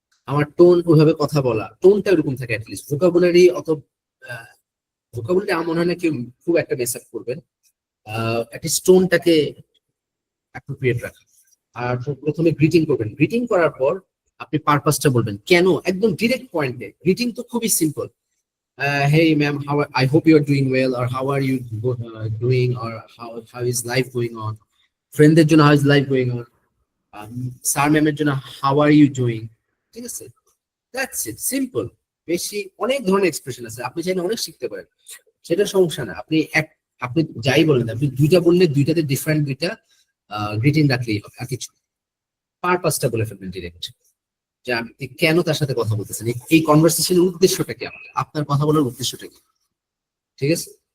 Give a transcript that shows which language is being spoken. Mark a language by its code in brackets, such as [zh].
[bn] আমার টোন, ওইভাবে কথা বলা, টোনটা ওরকম থাকে অ্যাটলিস্ট। ভোকাবুলারি অত ভোকাবুলারি আমার মনে হয় না কেউ খুব একটা মেস আপ করবেন। অ্যাটলিস্ট টোনটাকে অ্যাপ্রোপ্রিয়েট রাখা। আর প্রথমে গ্রিটিং করবেন, গ্রিটিং করার পর আপনি পারপাসটা বলবেন, কেন, একদম ডিরেক্ট পয়েন্টে। গ্রিটিং তো খুবই simple, [en] hey ma'am, how I hope you are doing well, or how are you doing, or how is life going on? [bn] ফ্রেন্ডদের জন্য [en] how is life going on? [bn] Sir ম্যামের জন্য [en] how are you doing? [bn] ঠিক আছে, [en] that's it, [bn] simple. বেশি অনেক ধরনের expression আছে, আপনি চাইলে অনেক শিখতে পারেন, সেটা সমস্যা না। আপনি যাই বলেন, আপনি দুইটা বললে দুইটাতে ডিফারেন্ট দুইটা গ্রিটিং রাখলেই হবে, আর কিছু। পারপাসটা বলে ফেলবেন ডিরেক্ট, যে আপনি কেন তার সাথে কথা বলতেছেন, এই কনভারসেশনের উদ্দেশ্যটা কি, আপনার কথা বলার উদ্দেশ্যটা কি, ঠিক আছে?